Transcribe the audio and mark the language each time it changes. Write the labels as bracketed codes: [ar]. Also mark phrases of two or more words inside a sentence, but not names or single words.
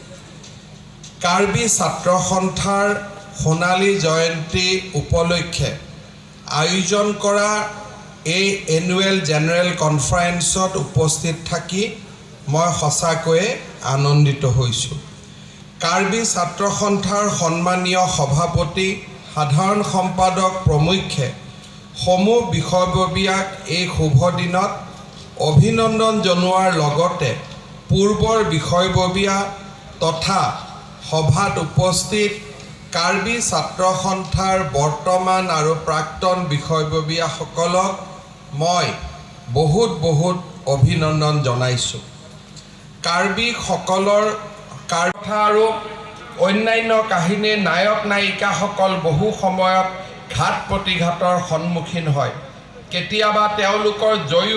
[as] কাৰ্বি ছাত্ৰ সন্থাৰ সোণালী জয়ন্তী উপলক্ষে আয়োজন কৰা [en] Annual General Conference [as] ত উপস্থিত থাকি মই সঁচাকৈয়ে আনন্দিত হৈছোঁ. কাৰ্বি ছাত্ৰ সন্থাৰ মাননীয় সভাপতি সাধাৰণ সম্পাদক প্ৰমুখে সমূহ বিষয়ববীয়াক এই শুভদিনত অভিনন্দন জনোৱাৰ লগতে পূৰ্বৰ বিষয়ববীয়া তথা সভাত উপস্থিত কাৰ্বি ছাত্ৰ সন্থাৰ বৰ্তমান আৰু প্ৰাক্তন বিষয়ববীয়া সকলক মই বহুত অভিনন্দন জনাইছো কাৰ্বি সকলৰ কথা আৰু অন্যান্য কাহিনীৰ নায়ক নায়িকা সকল বহু সময়ত ঘাত প্ৰতিঘাতৰ সন্মুখীন হয় কেতিয়াবা তেওঁলোকৰ জয়ী